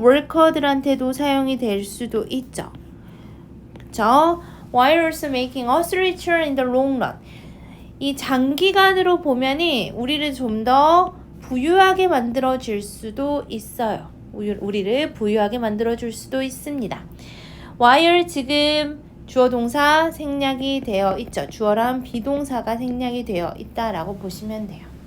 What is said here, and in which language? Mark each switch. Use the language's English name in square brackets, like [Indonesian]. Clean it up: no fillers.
[Korean] worker들한테도 사용이 될 수도 있죠. 그쵸? [English] While also making us richer in the long run. [Korean] 이 장기간으로 보면이 우리를 좀 더 부유하게 만들어줄 수도 있어요. 우리를 부유하게 만들어줄 수도 있습니다. while 지금 주어 동사 생략이 되어 있죠. 주어랑 비동사가 생략이 되어 있다라고 보시면 돼요.